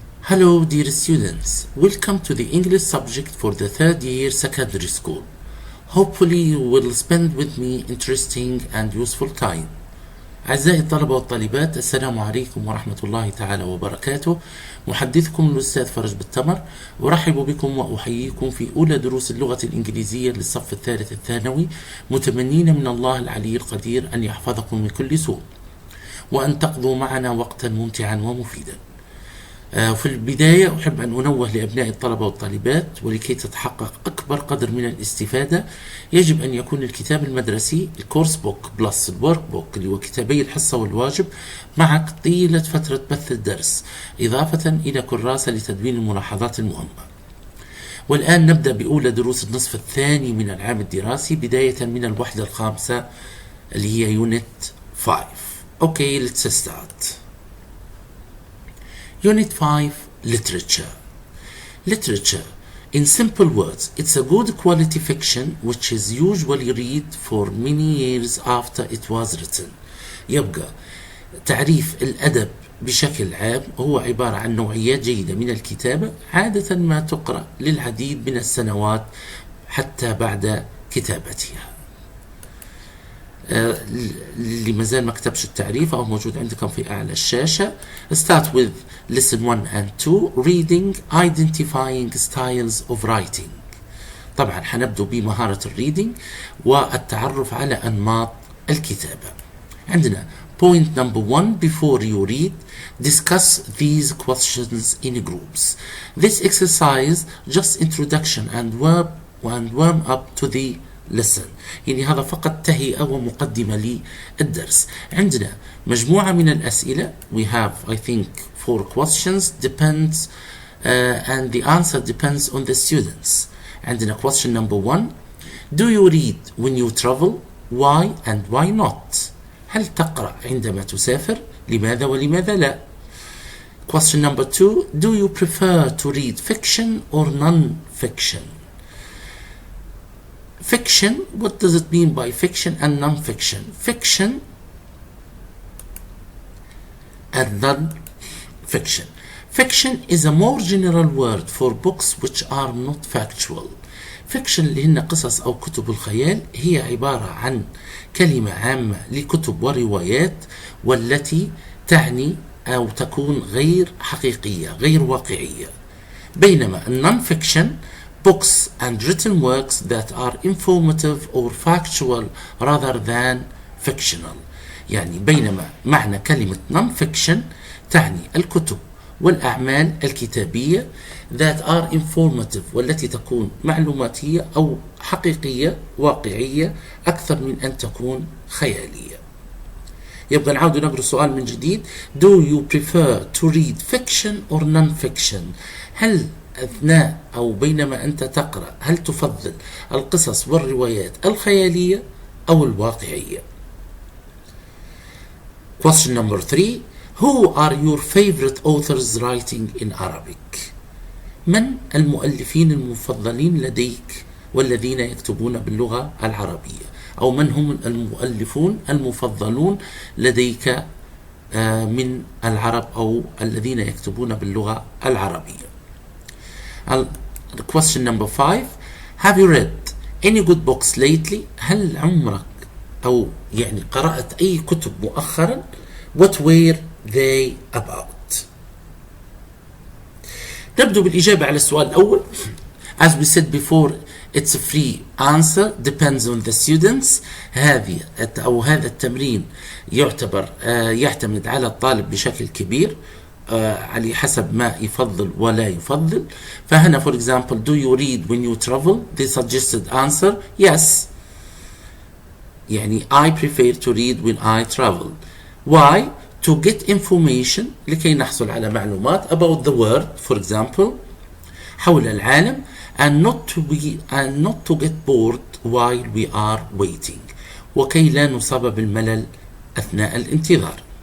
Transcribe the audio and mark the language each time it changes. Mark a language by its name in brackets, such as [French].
[English] Hello dear students, welcome to the English subject for the third year secondary school. Hopefully you will spend with me interesting and useful time. [Arabic] أعزائي الطلبة والطالبات، السلام عليكم ورحمة الله تعالى وبركاته. محدثكم الأستاذ فرج بالتمر، أرحب بكم وأحييكم في أولى دروس اللغة الإنجليزية للصف الثالث الثانوي، متمنين من الله العلي القدير أن يحفظكم من كل سوء وأن تقضوا معنا وقتا ممتعا ومفيدا. في البداية أحب أن أنوه لأبناء الطلبة والطالبات، ولكي تتحقق أكبر قدر من الاستفادة يجب أن يكون الكتاب المدرسي الكورس بوك بلس الورك بوك اللي هو كتابي الحصة والواجب معك طيلة فترة بث الدرس، إضافة إلى كراسة لتدوين الملاحظات المهمة. والآن نبدأ بأولى دروس النصف الثاني من العام الدراسي، بداية من الوحدة الخامسة اللي هي يونت 5. [English] Okay, let's start. Unit 5, Literature. Literature. In simple words, it's a good quality fiction which is usually read for many years after it was written. [Arabic] يبقى تعريف الأدب بشكل عام هو عبارة عن نوعيات جيدة من الكتابة، عادة ما تقرأ للعديد من السنوات حتى بعد كتابتها. اللي مازال ما كتبش التعريف أو موجود عندكم في أعلى الشاشة. [English] Start with lesson 1 and 2 reading identifying styles of writing. [Arabic] طبعا حنبدأ بمهارة الريدينج والتعرف على أنماط الكتابة. عندنا [English] point number 1, before you read discuss these questions in groups. This exercise just introduction and warm up to the lesson. [Arabic] يعني هذا فقط تهيئة ومقدمة للدرس. عندنا مجموعة من الأسئلة. [English] We have I think 4 questions depends and the answer depends on the students. عندنا question number 1, do you read when you travel? Why and why not? [Arabic] هل تقرأ عندما تسافر؟ لماذا ولماذا لا؟ [English] Question number 2, do you prefer to read fiction or non-fiction? Fiction, what does it mean by fiction and non-fiction? Fiction and non-fiction. Fiction is a more general word for books which are not factual. [Arabic] Fiction اللي هن قصص أو كتب الخيال هي عبارة عن كلمة عامة لكتب وروايات والتي تعني أو تكون غير حقيقية غير واقعية. بينما [English] non-fiction books and written works that are informative or factual rather than fictional. [Arabic] يعني بينما معنى كلمة non-fiction تعني الكتب والأعمال الكتابية [English] that are informative [Arabic] والتي تكون معلوماتية أو حقيقية واقعية أكثر من أن تكون خيالية. يبقى نعود نقرأ السؤال من جديد. [English] Do you prefer to read fiction or non-fiction? [Arabic] هل أثناء أو بينما أنت تقرأ هل تفضل القصص والروايات الخيالية أو الواقعية؟ [English] Question number 3, who are your favorite authors writing in Arabic? [Arabic] من المؤلفين المفضلين لديك والذين يكتبون باللغة العربية؟ أو من هم المؤلفون المفضلون لديك من العرب أو الذين يكتبون باللغة العربية؟ [English] Question number 5, have you read any good books lately? [Arabic] هل عمرك أو يعني قرأت أي كتب مؤخرا؟ [English] What were they about? [Arabic] نبدأ بالإجابة على السؤال الأول. [English] As we said before, it's a free answer depends on the students. [Arabic] هذا التمرين يعتمد على الطالب بشكل كبير على حسب ما يفضل ولا يفضل. فهنا [English] for example, do you read when you travel? The suggested answer yes. [Arabic] يعني [English] I prefer to read when I travel. Why? To get information, [Arabic] لكي نحصل على معلومات [English] about the world for example [Arabic] حول العالم [English] and not to get bored while we are waiting [Arabic] وكي لا نصاب بالملل أثناء الانتظار.